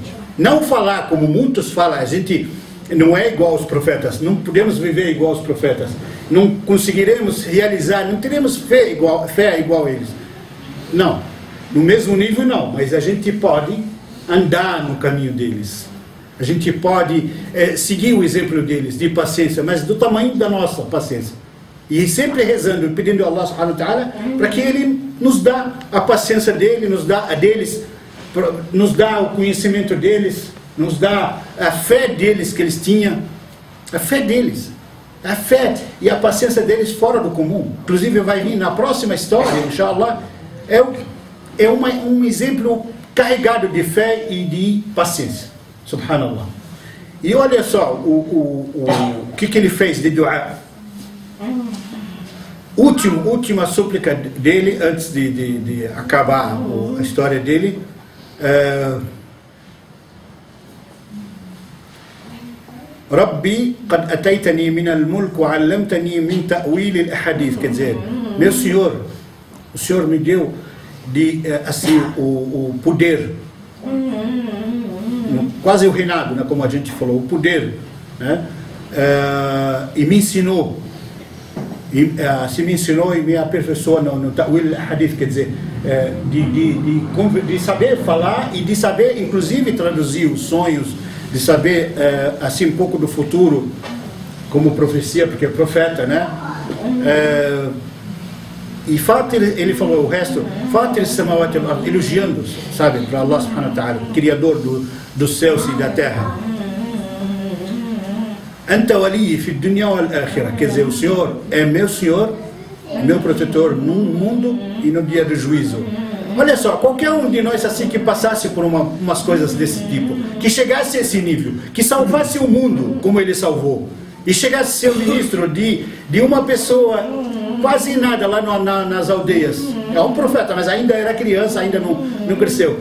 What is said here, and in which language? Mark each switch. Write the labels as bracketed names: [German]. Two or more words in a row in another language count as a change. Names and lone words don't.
[Portuguese] Não falar como muitos falam, a gente não é igual aos profetas, não podemos viver igual aos profetas, não conseguiremos realizar, não teremos fé igual a eles. Não, no mesmo nível não, mas a gente pode andar no caminho deles. A gente pode seguir o exemplo deles, de paciência, mas do tamanho da nossa paciência. E sempre rezando, pedindo a [Arabic] الله سبحانه وتعالى [Portuguese] para que Ele nos dá a paciência dele, nos dá a deles, nos dá o conhecimento deles, nos dá a fé deles que eles tinham, a fé deles, a fé e a paciência deles fora do comum. Inclusive vai vir na próxima história, [Arabic] إن شاء الله, [Portuguese] um exemplo carregado de fé e de paciência, subhanallah. E olha só o que ele fez de dua. Última súplica dele antes de acabar a história dele. [Arabic] رب قد آتيتني من الملك وعلمتني من تأويل الأحاديث, [Portuguese] quer dizer, meu Senhor, o Senhor me deu assim o poder, quase o reinado, né, como a gente falou, o poder, né, e me ensinou. Se me ensinou e me aperfeiçoou no [Arabic] تأويل الحديث, [Portuguese] quer dizer, de saber falar e de saber inclusive traduzir os sonhos, de saber assim um pouco do futuro como profecia, porque é profeta, né? E Fatir, ele falou o resto, [Arabic] فاطر السماوات والأرض, [Portuguese] elogiando, sabe, para [Arabic] الله سبحانه وتعالى, [Portuguese] criador dos céus e da terra. [Arabic] أنت ولي في الدنيا والآخرة, [Portuguese] quer dizer, o Senhor é meu Senhor, meu protetor no mundo e no dia do juízo. Olha só, qualquer um de nós assim que passasse por umas coisas desse tipo, que chegasse a esse nível, que salvasse o mundo como ele salvou, e chegasse a ser o ministro de uma pessoa quase nada lá nas aldeias, é um profeta, mas ainda era criança, ainda não cresceu.